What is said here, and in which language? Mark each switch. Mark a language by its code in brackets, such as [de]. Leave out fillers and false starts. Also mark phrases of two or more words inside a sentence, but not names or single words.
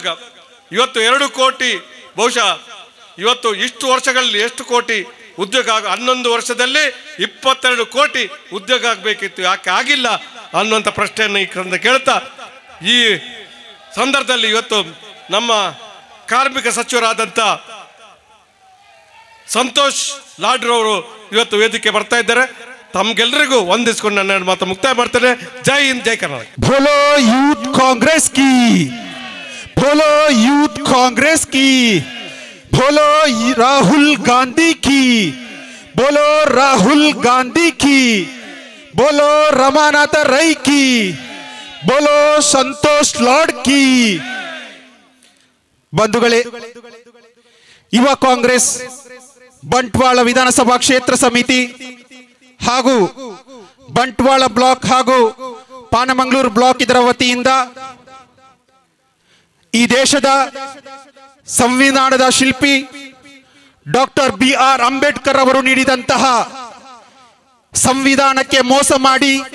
[kn] ಇವತ್ತು 2 ಕೋಟಿ ಬಹುಶಃ ಇವತ್ತು ಇಷ್ಟು ವರ್ಷಗಳಲ್ಲಿ ಎಷ್ಟು ಕೋಟಿ ಉದ್ಯೋಗ 11 ವರ್ಷದಲ್ಲಿ 22 ಕೋಟಿ ಉದ್ಯೋಗ ಆಗಬೇಕಿತ್ತು, ಯಾಕೆ ಆಗಿಲ್ಲ ಅನ್ನುವಂಥ ಪ್ರಶ್ನೆಯನ್ನು ಈ ಕೇಳ್ತಾ ಈ ಸಂದರ್ಭದಲ್ಲಿ ಇವತ್ತು ನಮ್ಮ ಕಾರ್ಮಿಕ ಸಚಿವರಾದಂಥ ಸಂತೋಷ್ ಲಾಡ್ರವರು ಇವತ್ತು ವೇದಿಕೆ ಬರ್ತಾ ಇದ್ದಾರೆ. ತಮ್ಗೆಲ್ರಿಗೂ ವಂದಿಸ್ಕೊಂಡು ನನ್ನ ಮಾತು ಮುಕ್ತಾಯ ಮಾಡ್ತೇನೆ. ಜೈ ಹಿಂದ್, ಜೈ ಕರ್ನಾಟಕ. [hi] बोलो यूथ कांग्रेस की, बोलो यूथ कांग्रेस की, बोलो राहुल गांधी की, बोलो राहुल गांधी की, बोलो रमानाथ रೈ की, बोलो संतोष लाड की. [kn] ಬಂಧುಗಳೇ, ಯುವ ಕಾಂಗ್ರೆಸ್ ಬಂಟ್ವಾಳ ವಿಧಾನಸಭಾ ಕ್ಷೇತ್ರ ಸಮಿತಿ ಹಾಗೂ ಬಂಟ್ವಾಳ ಬ್ಲಾಕ್ ಹಾಗೂ ಪಾನಮಂಗಳೂರು ಬ್ಲಾಕ್ ಇದರ ವತಿಯಿಂದ ಈ ದೇಶದ ಸಂವಿಧಾನದ ಶಿಲ್ಪಿ ಡಾಕ್ಟರ್ BR ಅಂಬೇಡ್ಕರ್ ಅವರು ನೀಡಿದಂತಹ ಸಂವಿಧಾನಕ್ಕೆ ಮೋಸ ಮಾಡಿ